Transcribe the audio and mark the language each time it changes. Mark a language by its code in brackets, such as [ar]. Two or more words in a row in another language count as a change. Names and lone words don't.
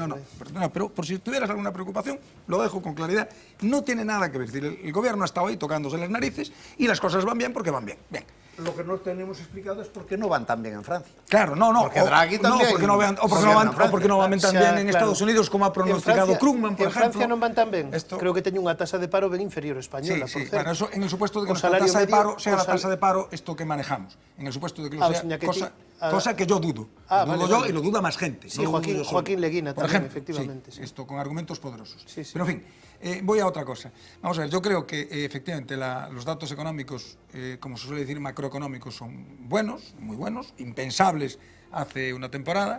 [es] No, perdona, pero por si tuvieras alguna preocupación, lo dejo con claridad, no tiene nada que ver. Es decir, el gobierno ha estado ahí tocándose las narices y las cosas van bien porque van bien. Bien. Lo que no tenemos explicado es por qué no van tan bien en Francia. Claro, no. Porque Draghi también. No, porque no van, o porque no van tan bien en Estados Unidos como ha pronosticado Krugman, por ejemplo. [gl] En Francia non van tan ben. [es] Esto... [gl] Creo que teñen unha tasa de paro ben inferior a española, por certo. [es] Bueno, eso en el supuesto de que [gl] O [es] nuestra [gl] salario [es] tasa de [gl] medio, [es] paro sea [gl] o [es] la tasa de paro esto que manejamos. En el supuesto de que lo sea, cosa que yo dudo. Lo dudo yo y lo duda más gente. Sí, no lo dudo yo solo. Joaquín Leguina por también, ejemplo, efectivamente. Sí. Esto con argumentos poderosos. Sí. Pero en fin, voy a otra cosa. Vamos a ver, yo creo que efectivamente los datos económicos, como se suele decir, macroeconómicos son buenos, muy buenos, impensables hace una temporada.